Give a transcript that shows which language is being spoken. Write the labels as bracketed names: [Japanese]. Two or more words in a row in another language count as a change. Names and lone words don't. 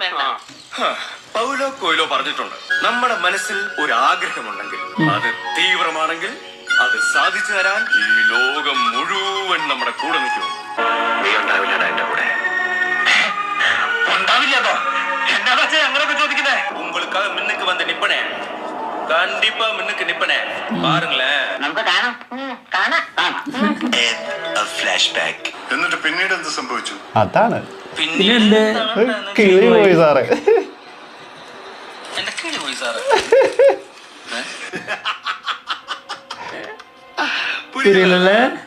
[Malayalam] പൗലോ കൊയ്ലോ പറഞ്ഞിട്ടുണ്ട്, നമ്മുടെ മനസ്സിൽ ഒരു ആഗ്രഹമുണ്ടെങ്കിൽ അത് തീവ്രമാണെങ്കിൽ അത് സാധിച്ചു തരാൻ ഈ ലോകം മുഴുവൻ നമ്മുടെ കൂടെ നിൽക്കും. നീ ഉണ്ടാവില്ലടാ എന്റെ കൂടെ. ഉണ്ടാവില്ലതോ? എന്നാ ഞങ്ങളൊക്കെ ചോദിക്കുന്നേ. [Tamil] ഉங்களுக்காக முன்னுக்கு வந்து நிப்பனேன். கண்டிப்பா முன்னுக்கு நிப்பனேன். பாருங்களேன். [Malayalam] നമുക്ക് കാണാം. ഫ്ലാഷ്ബാക്ക്. എന്നിട്ട് പിന്നീട് എന്ത് സംഭവിച്ചു? അതാണ് പിന്നെ കിളി പോയി സാറേ. എന്റെ കിളി പോയി സാറേ. പുരിയല്ലേ?